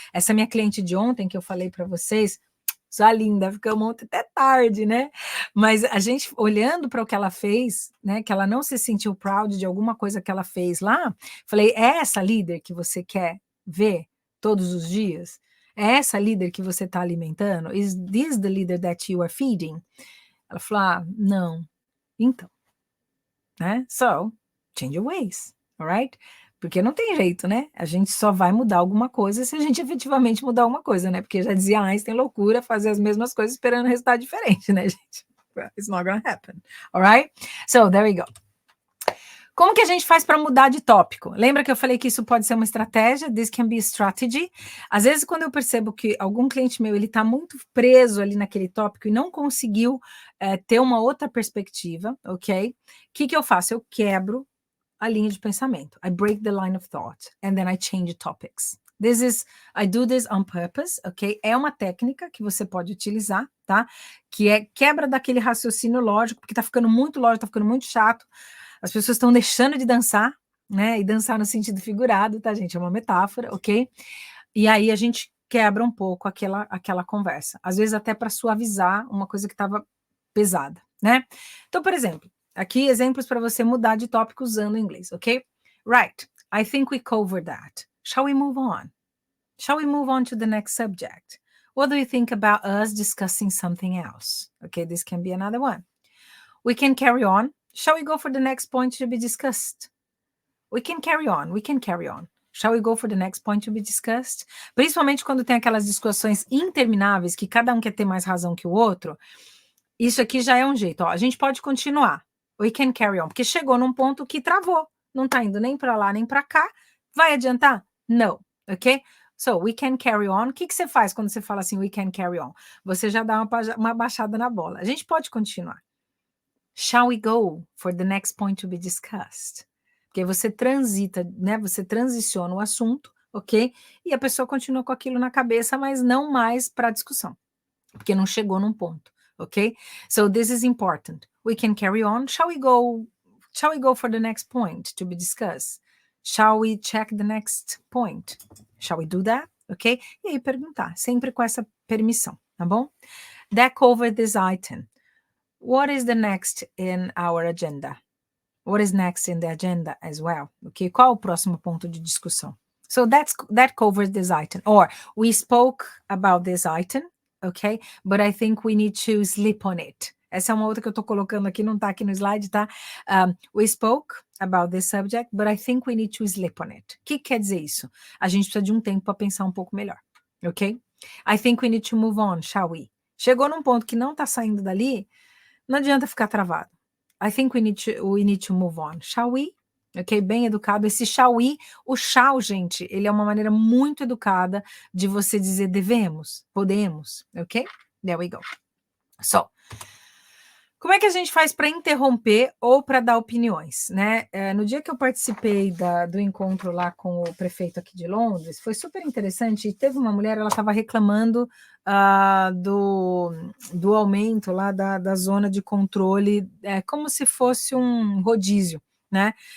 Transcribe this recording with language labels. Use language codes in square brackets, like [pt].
[pt] Essa minha cliente de ontem, que eu falei para vocês, sua linda, ficamos ontem até tarde, né? Mas a gente, olhando para o que ela fez, né? Que ela não se sentiu proud de alguma coisa que ela fez lá, falei, é essa líder que você quer ver todos os dias? É essa líder que você está alimentando? [en] Is this the leader that you are feeding? [pt] Ela falou, não. Então, né? [en] So, change your ways, alright? [pt] Porque não tem jeito, né? A gente só vai mudar alguma coisa se a gente efetivamente mudar alguma coisa, né? Porque já dizia Einstein, loucura fazer as mesmas coisas esperando resultado diferente, né, gente? [en] It's not gonna happen, alright? So, there we go. [pt] Como que a gente faz para mudar de tópico? Lembra que eu falei que isso pode ser uma estratégia? [en] This can be strategy. [pt] Às vezes, quando eu percebo que algum cliente meu, ele está muito preso ali naquele tópico e não conseguiu ter uma outra perspectiva, ok? O que eu faço? Eu quebro a linha de pensamento. [en] I break the line of thought and then I change topics. I do this on purpose, ok? [pt] É uma técnica que você pode utilizar, tá? Que é quebra daquele raciocínio lógico, porque tá ficando muito lógico, tá ficando muito chato. As pessoas estão deixando de dançar, né? E dançar no sentido figurado, tá, gente? É uma metáfora, ok? E aí a gente quebra um pouco aquela conversa. Às vezes até para suavizar uma coisa que estava pesada, né? Então, por exemplo, aqui exemplos para você mudar de tópico usando o inglês, ok? [en] Right, I think we covered that. Shall we move on? Shall we move on to the next subject? What do you think about us discussing something else? Okay, this can be another one. We can carry on. Shall we go for the next point to be discussed? We can carry on. Shall we go for the next point to be discussed? [pt] Principalmente quando tem aquelas discussões intermináveis que cada um quer ter mais razão que o outro. Isso aqui já é um jeito. Ó, a gente pode continuar. [en] We can carry on. [pt] Porque chegou num ponto que travou. Não tá indo nem para lá, nem para cá. Vai adiantar? No. Ok? [en] So, we can carry on. [pt] O que você faz quando você fala assim, [en] we can carry on? [pt] Você já dá uma baixada na bola. A gente pode continuar. [en] Shall we go for the next point to be discussed? [pt] Porque você transita, né? Você transiciona o assunto, ok? E a pessoa continua com aquilo na cabeça, mas não mais para discussão. porque não chegou num ponto, ok? [en] So this is important. We can carry on. Shall we go for the next point to be discussed? Shall we check the next point? Shall we do that? Ok? [pt] E aí perguntar, sempre com essa permissão, tá bom? [en] That covered this item. What is the next in our agenda? What is next in the agenda as well? Ok? [pt] Qual o próximo ponto de discussão? [en] So that covers this item. Or we spoke about this item, ok? But I think we need to sleep on it. [pt] Essa é uma outra que eu tô colocando aqui, não tá aqui no slide, tá? [en] We spoke about this subject, but I think we need to sleep on it. [pt] O que quer dizer isso? A gente precisa de um tempo para pensar um pouco melhor, ok? [en] I think we need to move on, shall we? [pt] Chegou num ponto que não tá saindo dali, não adianta ficar travado. [en] I think we need to move on, shall we? [pt] Ok, bem educado. Esse shall we, o shall, gente, ele é uma maneira muito educada de você dizer devemos, podemos, ok? [en] There we go. [pt] So, como é que a gente faz para interromper ou para dar opiniões, né? No dia que eu participei do encontro lá com o prefeito aqui de Londres, foi super interessante, e teve uma mulher, ela estava reclamando do aumento lá da zona de controle, como se fosse um rodízio, né?